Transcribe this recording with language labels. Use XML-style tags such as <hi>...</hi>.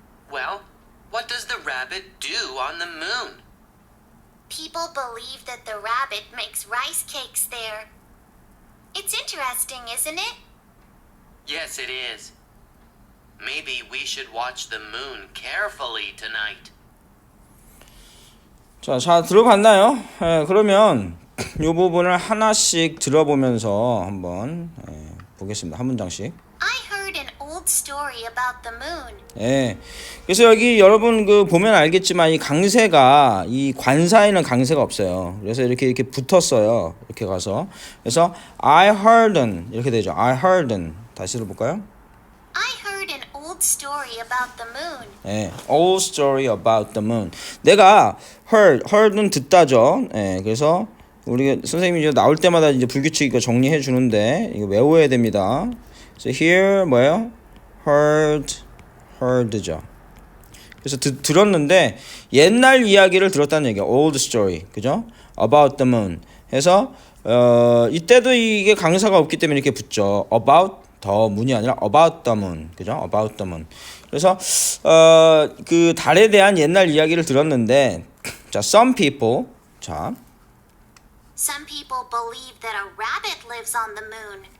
<en>Well, what does the rabbit do on the moon? People believe that the rabbit makes rice cakes there. It's interesting, isn't it? Yes, it is. Maybe we should watch the moon carefully tonight.</en> <ko>자, 들어봤나요? 그러면 이 부분을 하나씩 들어보면서 한번 보겠습니다. 한 문장씩.</ko> <en>I heard an old story about the moon.</en> <ko>그래서 여기 여러분 보면 알겠지만 이 강세가 이 관사에는 강세가 없어요. 그래서 이렇게 붙었어요. 이렇게 가서 그래서</ko> <en>I heard</en> <ko>은 이렇게 되죠.</ko> <en>I heard</en> <ko>은 다시 들어볼까요?</ko> <en>I heard an old story about the moon. old story about the moon.</en> <ko>내가 heard는 듣다죠. 그래서 우리 선생님이 나올 때마다 이제 불규칙 이거 정리해 주는데 이거 외워야 됩니다. 그래서 here 뭐예요?</ko> <en>heard죠.</en> <ko>그래서 들었는데 옛날 이야기를 들었다는 얘기야.</ko> <en>old story,</en> <ko>그죠?</ko> <en>about the moon.</en> <ko>해서 이때도 이게 강사가 없기 때문에 이렇게 붙죠.</ko> <en>about the moon이 아니라 about the moon,</en> <ko>그죠?</ko> <en>about the moon.</en> <ko>그래서 그 달에 대한 옛날 이야기를 들었는데, 자,</ko> <en>some people</en> <ko>자,</ko> <en>Some people believe that a rabbit lives on the moon.</en>